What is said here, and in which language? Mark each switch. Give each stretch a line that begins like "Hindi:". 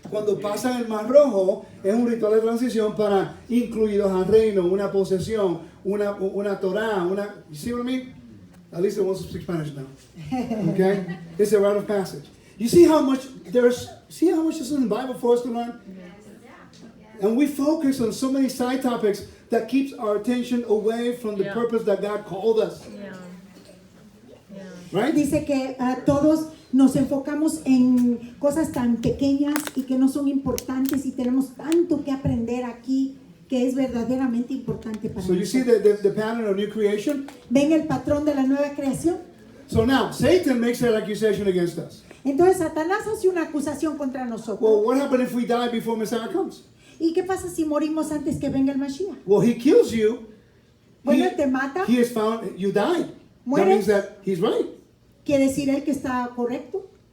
Spanish: Cuando pasan el Mar Rojo, es un ritual de transición para incluidos al reino, una posesión, una Torah,
English: you see what I mean? At least it wants to speak Spanish now. Okay? It's a rite of passage. You see how much there's in the Bible for us to learn? And we focus on so many side topics that keeps our attention away from the Yeah. purpose that God called us. Yeah. Yeah. Right?
Spanish: Dice que todos nos enfocamos en cosas tan pequeñas y que no son importantes y tenemos tanto que aprender aquí que es verdaderamente importante para
English: So you see
Spanish: nosotros.
English: the pattern of new creation?
Spanish: ¿Ven el patrón de la nueva creación?
English: So now, Satan makes that accusation against us.
Spanish: Entonces Satanás hace una acusación contra nosotros.
English: Well, what happens if we die before Messiah comes?
Spanish: ¿Y qué pasa si morimos antes que venga el Mashiach?
English: Well, he kills you.
Spanish: Bueno, él te mata.
English: He is found, you died. That
Spanish: Mueres.
English: means that he's right.
Spanish: ¿Quiere decir él que está correcto?